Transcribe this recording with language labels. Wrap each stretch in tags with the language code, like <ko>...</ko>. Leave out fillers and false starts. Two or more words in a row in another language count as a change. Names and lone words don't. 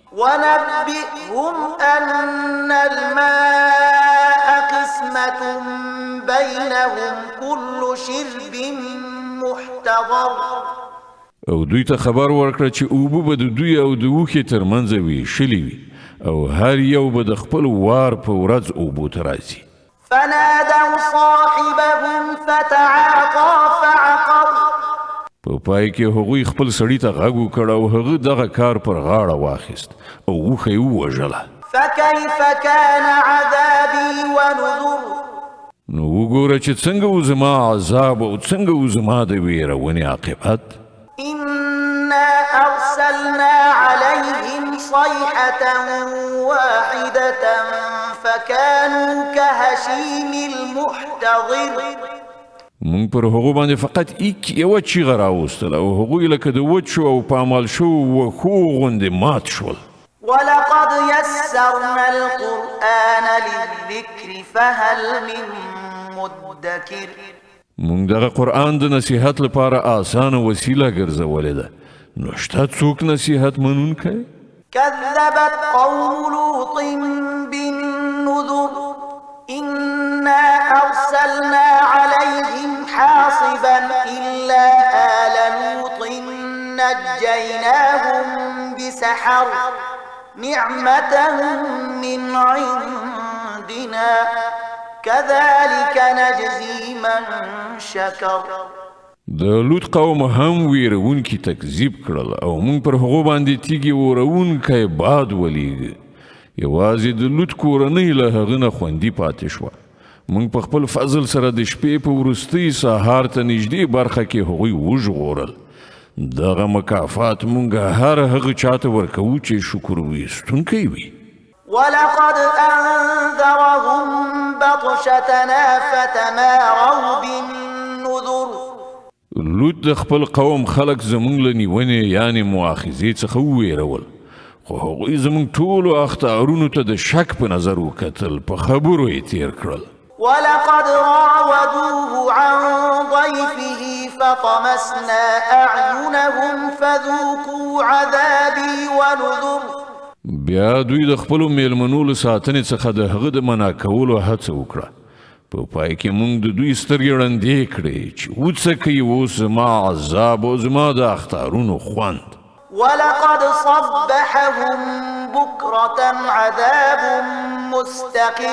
<ar>ونبئهم أن الماء قسمة بينهم كل شرب محتضر.</ar> <ps>او دوی ته خبر ورکړه چې اوبه به د دوی او د اوښې ترمنځ ویشلي وي او هر یو به د خپل وار په ورځ اوبو ته راځي.</ps> <ar>فنادوا صاحبهم فتعاطى فعقر.</ar> <ps>په پای کې هغوی خپل سړي ته غږ وکړ او هغه دغه کار پر غاړه واخیست او اوښه یې ووژله.</ps> <ar>فكيف كان عذابي ونذر.</ar> <ps>نو وګوره چې څنګه و زما عذاب او څنګه و زما د ویرونې عاقبت.</ps> <ar>إنا أرسلنا عليهم صيحة واحدة فكانوا كهشيم المحتضر.</ar> <ps>مونږ پر هغو باندې فقط یوه چیغه راوستله او هغوی لکه د وچو او پامال شوو وښو غوندې مات شول.</ps> <ar>ولقد يسرنا القرآن للذكر فهل من مدكر.</ar> <ps>مونږ دغه قرآن د نصیحت لپاره آسانه وسیله ګرځولې ده، نو شته څوک نصیحت منونکی؟</ps> <ar>كذبت قوم لوط بالنذر إنا أرسلنا عليهم حاصبا إلا آل لوط نجيناهم بسحر نعمة من عندنا كذلك نجزي من شكر.</ar> <ps>د لوط قوم هم ویرونکي تکذیب کړل او مونږ پر هغو باندې تیږې ورونکی باد ولیږه. یوازې د لوط کورنۍ له هغه نه خوندي پاتې شوه. مونږ په خپل فضل سره د شپې په وروستۍ سهار ته نږدې برخه کې هغوی وژغورل. دغه مکافات مونږ هر هغه چاته ورکوو چې شکر ویستونکی وي.</ps> <ar>ولقد أنذرهم بطشتنا فتماروا بالنذر.</ar> <ps>لوط د خپل قوم خلق زمونږ له نیونې یعنې مؤاخذې څخه وویرول، خو هغوی زمونږ ټولو اختارونو ته د شک په نظر وکتل، په خبرو یې تیر کړل.</ps> <ar>ولقد راودوه عن ضيفه فطمسنا أعينهم فذوقوا عذابي ونذر.</ar> <ps>بیا دوی د خپلو میلمنو له ساتنې څخه د هغه د منع کولو هڅه وکړه. په پای کې موږ د دوی سترګې ړندې کړې چې وڅکئ اوس زما عذاب او زما د اختارونو خوند.</ps> <ar>ولقد صبحهم بكرة عذاب مستقر.</ar>